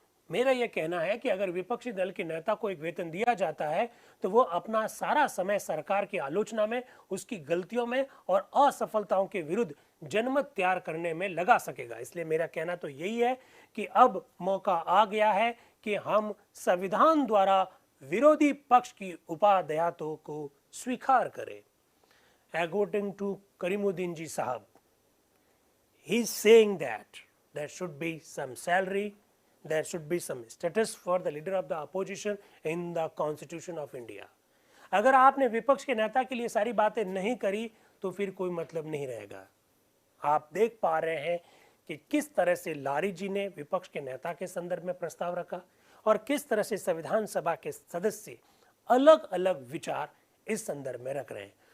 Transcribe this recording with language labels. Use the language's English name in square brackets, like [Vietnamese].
[Hindi] मेरा यह कहना है कि अगर विपक्षी दल के नेता को एक वेतन दिया जाता है तो वो अपना सारा समय सरकार की आलोचना में, उसकी गलतियों में और असफलताओं के विरुद्ध जनमत तैयार करने में लगा सकेगा। इसलिए मेरा कहना तो यही है कि अब मौका आ गया है कि हम संविधान द्वारा विरोधी पक्ष की उपादेयताओं को स्वीकार करें। [English] According to Karimuddin ji Sahab, he is saying that there should be some salary, there should be some status for the leader of the opposition in the Constitution of India. [Hindi] अगर आपने विपक्ष के नेता के लिए सारी बातें नहीं करी तो फिर कोई मतलब नहीं रहेगा। आप देख पा रहे हैं कि किस तरह से लारी जी ने विपक्ष के नेता के संदर्भ में प्रस्ताव रखा और किस तरह से संविधान सभा के सदस्य अलग अलग विचार इस संदर्भ में रख रहे हैं।